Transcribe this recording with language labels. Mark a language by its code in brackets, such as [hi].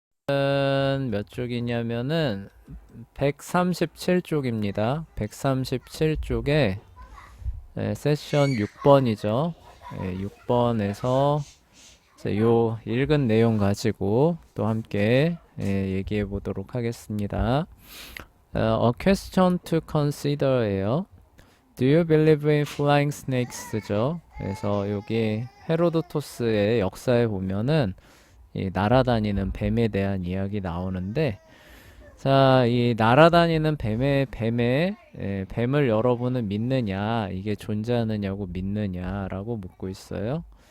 [ko] 몇 쪽이냐면은 137쪽입니다. 137쪽에 세션 6번이죠. 6번에서 요 읽은 내용 가지고 또 함께 얘기해 보도록 하겠습니다. [en] A question to consider예요. Do you believe in flying snakes죠? [ko] 그래서 여기 헤로도토스의 역사에 보면은 이 날아다니는 뱀에 대한 이야기 나오는데, 자, 이 날아다니는 뱀을 여러분은 믿느냐, 이게 존재하느냐고 믿느냐라고 묻고 있어요.